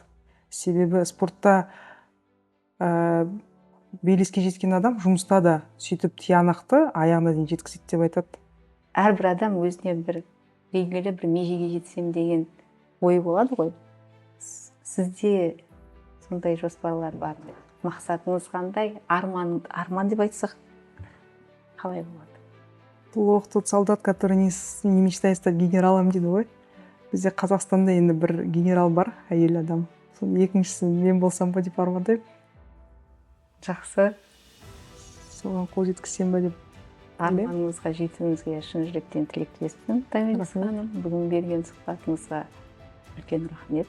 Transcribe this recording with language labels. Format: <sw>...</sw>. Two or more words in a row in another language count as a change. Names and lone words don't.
<kk>Себебі спортта белеске жеткен адам жұмыста да сөйтіп тиянақты аяғына дейін жеткізеді деп айтады. Әрбір адам өзіне бір белгілі бір межеге жетсем деген ой болады ғой. Сізде сондай жоспарлар бар ма? Мақсатыңыз қандай? Арман деп айтсақ қалай болады?</kk> <ru>Плохо тот солдат, который не мечтает стать генералом</ru> <kk>дейді ғой. Бізде Қазақстанда енді бір генерал бар, әйел адам. Соның екіншісі мен болсам ба деп армандаймын. Жақсы. Соған қол жеткізсем ба деп. Арманыңызға жетуіңізге шын жүректен тілектеспін. Томирис ханым, бүгін берген сұхбатыңызға үлкен рахмет.</kk>